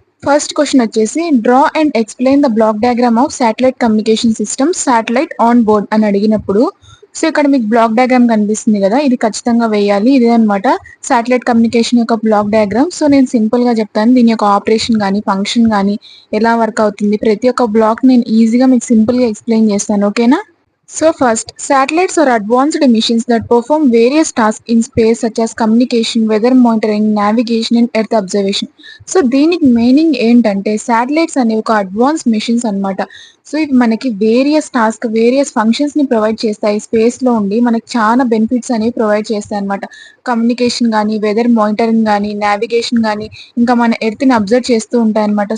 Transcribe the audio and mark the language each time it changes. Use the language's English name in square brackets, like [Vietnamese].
[Telugu] First question వచ్చేసి [English] draw and explain the block diagram of satellite communication system satellite on board [Telugu] అని అడిగినప్పుడు ఇక్కడ మీకు బ్లాక్ డయాగ్రామ్ కనిపిస్తుంది కదా, ఇది ఖచ్చితంగా వేయాలి. ఇదే అనమాట శాటిలైట్ కమ్యూనికేషన్ యొక్క బ్లాక్ డయాగ్రామ్. సో నేను సింపుల్ గా చెప్తాను, దీని యొక్క ఆపరేషన్ కానీ ఫంక్షన్ కానీ ఎలా వర్క్ అవుతుంది, ప్రతి ఒక్క బ్లాక్ నేను ఈజీగా మీకు సింపుల్ గా ఎక్స్ప్లెయిన్ చేస్తాను. ఓకేనా? [English] So first, satellites are advanced missions that perform various tasks in space such as communication, weather monitoring, navigation and earth observation. [Telugu] So దీనికి మీనింగ్ ఏంటంటే శాటిలైట్స్ అనేవి ఒక అడ్వాన్స్ మిషన్స్ అన్నమాట. సో ఇవి మనకి వేరియస్ ఫంక్షన్స్ ని ప్రొవైడ్ చేస్తాయి. స్పేస్ లో ఉండి మనకి చాలా బెనిఫిట్స్ అనేవి ప్రొవైడ్ చేస్తాయి అన్నమాట. కమ్యూనికేషన్ కానీ, వెదర్ మానిటరింగ్ కానీ, నావిగేషన్ కానీ, ఇంకా మన ఎర్త్ ని అబ్జర్వ్ చేస్తూ ఉంటాయి అన్నమాట.